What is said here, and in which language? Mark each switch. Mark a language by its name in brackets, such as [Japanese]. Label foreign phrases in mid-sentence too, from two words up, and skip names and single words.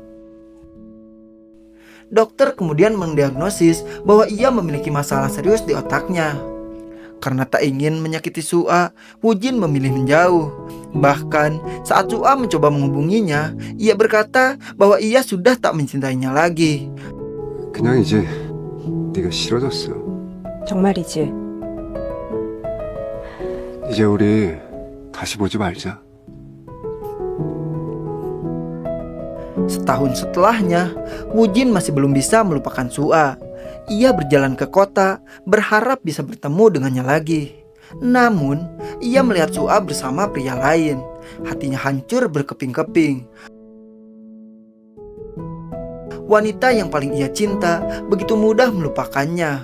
[Indonesian] Dokter kemudian mendiagnosis bahwa ia memiliki masalah serius di otaknya. Karena tak ingin menyakiti Su'a, Wujin memilih menjauh. Bahkan saat Su'a mencoba menghubunginya, ia berkata bahwa ia sudah tak mencintainya lagi. [Korean] 그냥 이제 네가 싫어졌어. 정말이지. 이제 우리 다시 보지 말자. [Indonesian] Setahun setelahnya, Wujin masih belum bisa melupakan Su'a. Ia berjalan ke kota, berharap bisa bertemu dengannya lagi. Namun, ia melihat Su'a bersama pria lain. Hatinya hancur berkeping-keping. Wanita yang paling ia cinta begitu mudah melupakannya.